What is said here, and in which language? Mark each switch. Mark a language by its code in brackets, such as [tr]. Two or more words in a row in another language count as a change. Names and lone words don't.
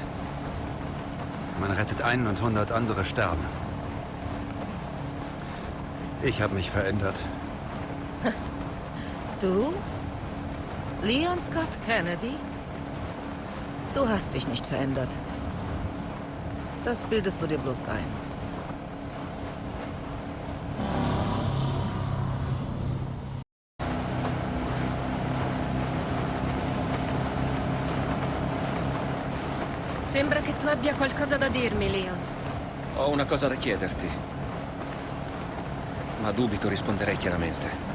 [de] Man rettet einen und 100 andere sterben. Ich habe mich verändert. Du? Leon Scott Kennedy? Du hast dich nicht verändert. Das bildest du dir bloß ein. [it] Sembra che tu abbia qualcosa da dirmi, Leon. Ho una cosa da chiederti. Ma dubito risponderei chiaramente.